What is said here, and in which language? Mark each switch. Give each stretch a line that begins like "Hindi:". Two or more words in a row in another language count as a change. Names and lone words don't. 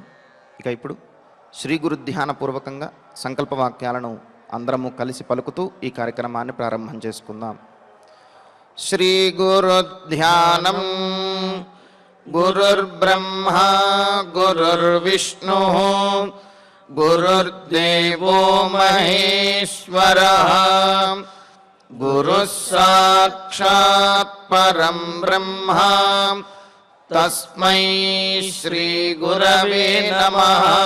Telugu: ఇక ఇప్పుడు శ్రీ గురు ధ్యానపూర్వకంగా సంకల్ప వాక్యాలను అందరము కలిసి పలుకుతూ ఈ కార్యక్రమాన్ని ప్రారంభం చేసుకుందాం.
Sanskrit: శ్రీ గురు ధ్యానం గురుర్బ్రహ్మ గురుర్విష్ణు गुरुर्देवो महेश्वरः गुरुः साक्षात् परं ब्रह्म तस्मै श्रीगुरवे नमः।